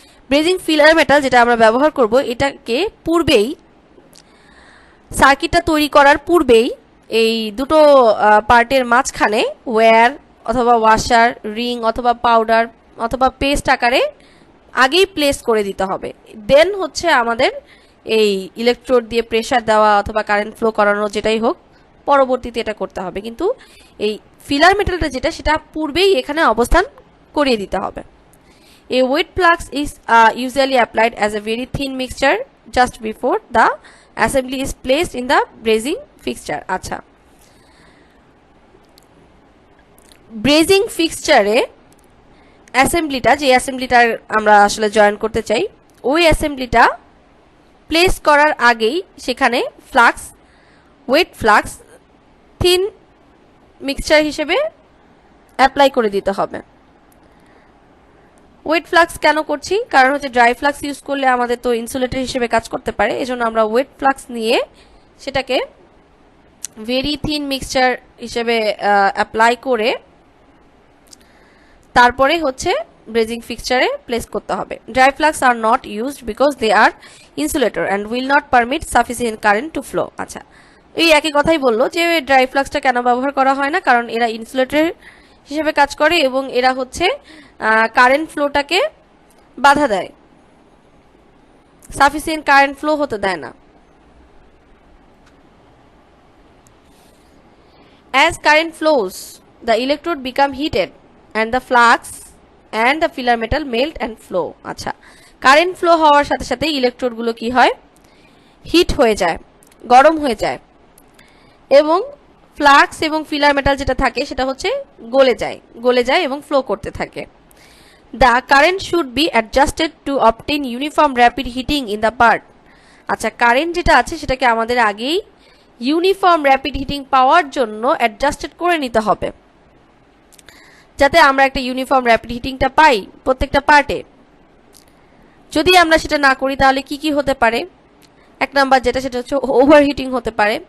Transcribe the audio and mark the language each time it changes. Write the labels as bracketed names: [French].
[Bangla] ব্রেজিং filler metal যেটা আমরা ব্যবহার করব, এটাকে পূর্বেই, সার্কিটটা তৈরি করার পূর্বেই এই দুটো পার্টের মাঝখানে ওয়্যার অথবা ওয়াশার, রিং অথবা পাউডার অথবা পেস্ট আকারে আগেই প্লেস করে দিতে হবে। দেন হচ্ছে আমাদের এই ইলেকট্রোড দিয়ে প্রেসার দেওয়া অথবা কারেন্ট ফ্লো করানো যেটাই হোক, পরবর্তীতে এটা করতে হবে, কিন্তু এই ফিলার মেটালটা যেটা, সেটা পূর্বেই এখানে অবস্থান করিয়ে দিতে হবে। [English] A wet flux is usually applied as a very thin mixture just before the assembly is placed in the brazing fixture. [Bangla] আচ্ছা, ব্রেজিং ফিক্সচারে অ্যাসেম্বলিটা, যে অ্যাসেম্বলিটার আমরা আসলে জয়েন করতে চাই, ওই অ্যাসেম্বলিটা প্লেস করার আগেই সেখানে flux wait flux thin mixture হিসেবে অ্যাপ্লাই করে দিতে হবে। ওয়েট ফ্লাক্স কেন করছি? কারণ হচ্ছে ড্রাই ফ্লাক্স ইউজ করলে আমাদের তো ইনসুলেটর হিসেবে কাজ করতে পারে, এজন্য আমরা ওয়েট ফ্লাক্স নিয়ে সেটাকে ভেরি থিন মিক্সচার হিসেবে অ্যাপ্লাই করে তারপরে হচ্ছে ব্রেজিং ফিক্সচারে প্লেস করতে হবে। [English] Dry flux are not used because they are insulator and will not permit sufficient current to flow. [Bangla] আচ্ছা, এই একই কথাই বললো যে ড্রাই ফ্লাক্সটা কেন ব্যবহার করা হয় না, কারণ এরা ইনসুলেটর হিসেবে কাজ করে এবং এরা হচ্ছে কারেন্ট ফ্লোটাকে বাধা দেয়, সাফিসিয়েন্ট কারেন্ট ফ্লো হতে দেয় না। [English] As current flows, the electrode become heated and the flux and the filler metal melt and flow. [Bangla] আচ্ছা, কারেন্ট ফ্লো হওয়ার সাথে সাথে ইলেকট্রোডগুলো কি হয়? হিট হয়ে যায়, গরম হয়ে যায় এবং ফ্লাক্স এবং ফিলার মেটাল যেটা থাকে সেটা হচ্ছে গলে যায় এবং ফ্লো করতে থাকে। [English] The current should be adjusted to obtain uniform rapid heating in the part. [Bangla] আচ্ছা, কারেন্ট যেটা আছে সেটাকে আমাদের আগেই ইউনিফর্ম র্যাপিড হিটিং পাওয়ার জন্য অ্যাডজাস্টেড করে নিতে হবে, যাতে আমরা একটা ইউনিফর্ম র্যাপিড হিটিংটা পাই প্রত্যেকটা পার্টে। যদি আমরা সেটা না করি তাহলে কি কি হতে পারে? এক নাম্বার যেটা, সেটা হচ্ছে ওভারহিটিং হতে পারে।